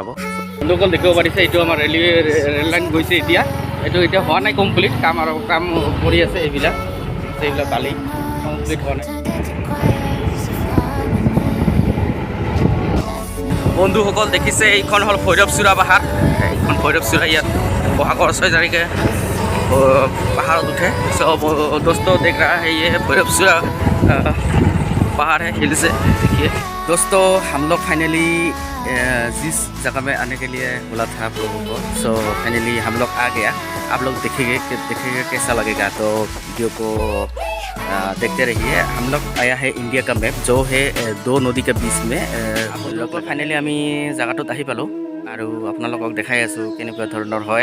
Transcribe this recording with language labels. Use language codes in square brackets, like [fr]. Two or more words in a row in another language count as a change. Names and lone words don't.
[as] বন্ধুসকল দেখিব পাৰিছে, এইটো আমাৰ ৰেল লাইন গৈছে এতিয়া। এইটো এতিয়া হোৱা নাই কমপ্লিট, কাম কৰি আছে। এইবিলাক বালি কমপ্লিট হোৱা নাই। বন্ধুসকল দেখিছে, এইখন হ'ল ভৈৰৱচূড়া পাহাৰ। এইখন ভৈৰৱচূড়া, ইয়াত বহাগৰ [hi] 6 तारीखे पहाड़ उठे। सो दोस्तों देख रहा है ये भैरवचूड़ा पहाड़ है, हिल से देखिए। दोस्तों हम लोग फाइनली जिस जगह में आने के लिए बोला था आप लोगों को, सो फाइनली हम लोग आ गया। आप लोग देखेंगे कैसा लगेगा, तो वीडियो को देखते रहिए। हम लोग आया है इंडिया का मैप जो है 2 नदी के बीच में। [as] फाइनली আমি জায়গাটোত আহি পালোঁ আৰু আপোনালোকক দেখাই আছোঁ কেনেকুৱা ধৰণৰ হয়।